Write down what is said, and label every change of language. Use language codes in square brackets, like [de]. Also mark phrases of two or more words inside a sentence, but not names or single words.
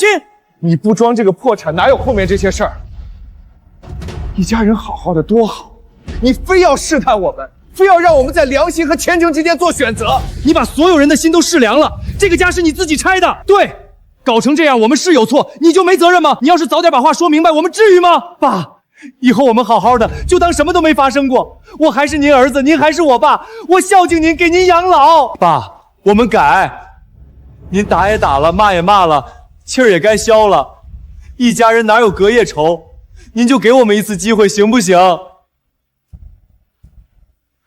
[zh] 你不裝這個破產，哪有後面這些事兒？一家人好好的多好，你非要試探我們。非要讓我們在良心和前程之間做選擇，你把所有人的心都試涼了。這個家是你自己拆的，對，搞成這樣，我們是有錯，你就沒責任嗎？你要是早點把話說明白，我們至於嗎？爸，以後我們好好的，就當什麼都沒發生過。我還是您兒子，您還是我爸，我孝敬您，給您養老。爸，我們改。您打也打了，罵也罵了，氣兒也該消了。一家人哪有隔夜仇？您就給我們一次機會，行不行？